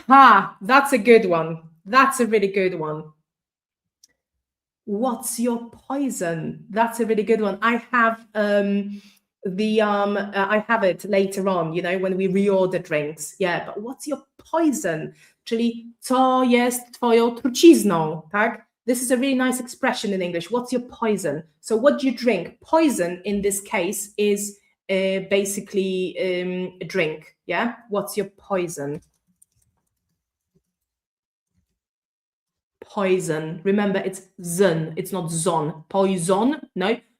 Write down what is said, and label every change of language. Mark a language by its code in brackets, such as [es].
[en] That's a good one. That's a really good one. What's your poison? That's a really good one. I have I have it later on, when we reorder drinks. Yeah, but what's your poison? [pl] Czyli co jest twoją trucizną, tak? [en] This is a really nice expression in English. What's your poison? So what do you drink? Poison in this case is basically a drink. Yeah. What's your poison? Poison. Remember, it's zon. It's not zon. Poison. No.